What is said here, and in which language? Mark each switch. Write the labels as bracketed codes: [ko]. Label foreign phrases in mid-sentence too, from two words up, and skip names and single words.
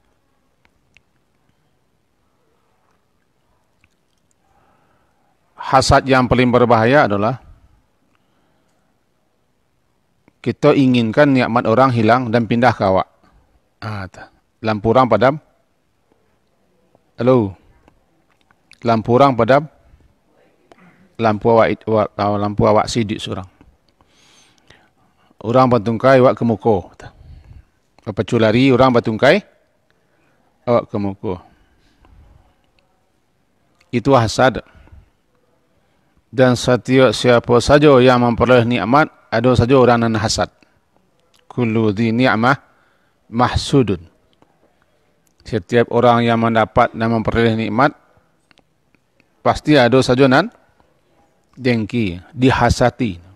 [id] Hasad yang paling berbahaya adalah kita inginkan nikmat orang hilang dan pindah ke awak. Lampu orang padam. Halo. Lampu orang padam. [min] Lampu awak sidik seorang. Orang batungkai awak ke muka. Apa culari orang batungkai awak ke muka. [id] Itu hasad. Dan setiap siapa saja yang memperoleh nikmat, ada saja orang yang hasad. [ar] كل ذي نعمة محسود. [id] Setiap orang yang mendapat dan memperoleh nikmat, pasti ada saja nan dengki, dihasati.